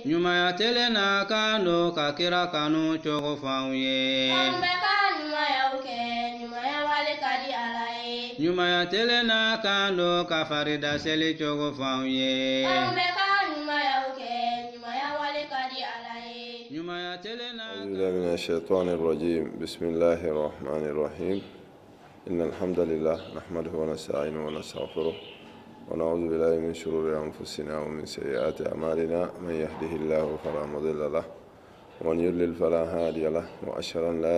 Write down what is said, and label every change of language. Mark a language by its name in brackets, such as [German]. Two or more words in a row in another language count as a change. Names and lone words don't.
[Bambara] Ɲumanya telen na kan do ka kira kanu cogo f'anw ye. An bɛ ka ɲumanyaw kɛ, ɲumanya wale ka di Ala ye. Ɲumanya telen na kan do ka farida seli cogo f'anw ye. An bɛ ka ɲumanyaw kɛ, ɲumanya wale ka di Ala ye. Ɲumanya telen na. [Arabic] أعوذ بالله من الشيطان الرجيم بسم الله الرحمن الرحيم إن الحمد لله نحمده ونستعينه ونستغفره ونعوذ بالله من شرور أنفسنا ومن سيئات أعمالنا من يهده الله فلا مضل له ومن يضلل فلا هادي له وأشهد أن لا